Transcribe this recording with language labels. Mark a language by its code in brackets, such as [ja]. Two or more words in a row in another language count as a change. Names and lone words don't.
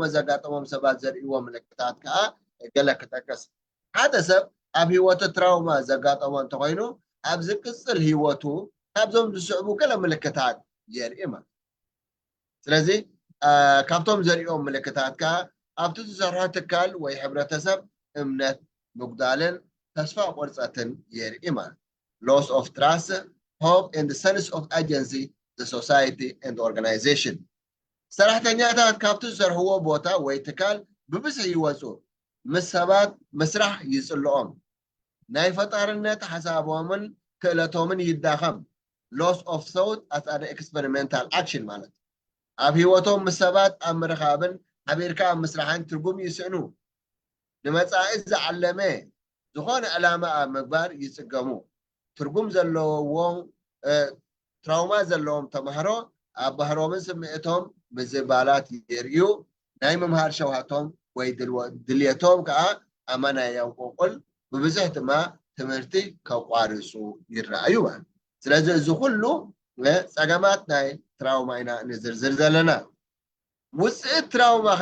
[ti] ዘጋጠሞም ሰባት ዘርእይዎ ምልክታት ከዓ ገለ ክጠቅስ ሓደ ሰብ ኣብ ህይወቱ ትራውማ ዘጋጠሞ እንተኮይኑ ኣብ ዝቅፅል ህይወቱ ካብዞም ዝስዕቡ ገለ ምልክታት የርኢ ማለት ስለዚ ካብቶም ዘርእዮም ምልክታት ከዓ ኣብቲ ዝሰርሖ ትካል ወይ ሕብረተሰብ እምነት ምጉዳልን ተስፋ ቆርፀትን የርኢ ማለት [en] loss of trust hope and the sense of agency the society and organization [ti] ሰራሕተኛታት ካብቲ ዝሰርሕዎ ቦታ ወይ ትካል ብብዝሒ ይወፁ ምስ ሰባት ምስራሕ ይጽልኦም ናይ ፈጣርነት ሓሳቦምን ክእለቶምን ይዳኸም [en] loss of thought as an experimental action [ti] ማለት ኣብ ህይወቶም ምስ ሰባት ኣብ ምርኻብን ሓቢርካ ኣብ ምስራሕን ትርጉም ይስዕኑ ንመጻኢ ዝዓለመ ዝኾነ ዕላማ ኣብ ምግባር ይጽገሙ ትርጉም ዘለዎም ትራውማ ዘለዎም ተምሃሮ ኣብ ባህሮምን ስምዒቶም ምዝባላት የርእዩ ናይ ምምሃር ሸውሃቶም ወይ ድልየቶም ከዓ ኣመና የንቆቁል ብብዝሕ ድማ ትምህርቲ ከቋርፁ ይረኣዩ ማለት ስለዚ እዚ ኩሉ ፀገማት ናይ ትራውማ ኢና ንዝርዝር ዘለና ውፅኢት ትራውማ ኸ